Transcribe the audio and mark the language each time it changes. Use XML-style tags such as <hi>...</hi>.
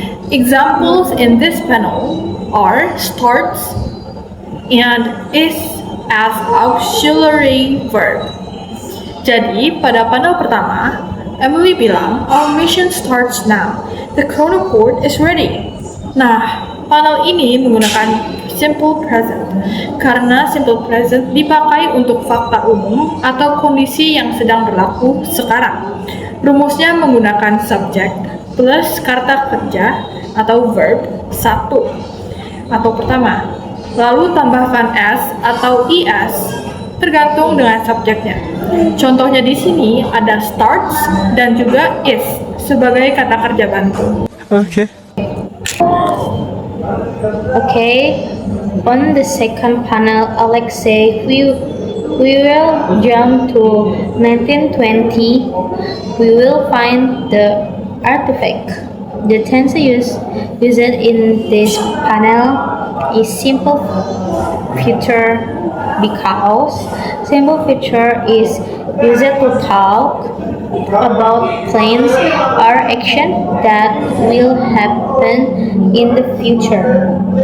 <en>Examples in this panel are starts and is as auxiliary verb.</en> <id>Jadi, pada panel pertama, Emily bilang,</id> <en>"Our mission starts now. The chronoport is ready."</en> <id>Nah, panel ini menggunakan simple present karena simple present dipakai untuk fakta umum atau kondisi yang sedang berlaku sekarang. Rumusnya menggunakan subject plus kata kerja atau verb 1 atau pertama, lalu tambahkan S atau ES tergantung dengan subjeknya. Contohnya di sini ada starts dan juga is sebagai kata kerja bantu.</id> <en>Okay, on the second panel, Alex says we will jump to 1920. We will find the artifact. The tense used in this panel is simple future because simple future is used to talk about plans or action that will happen in the future.</en>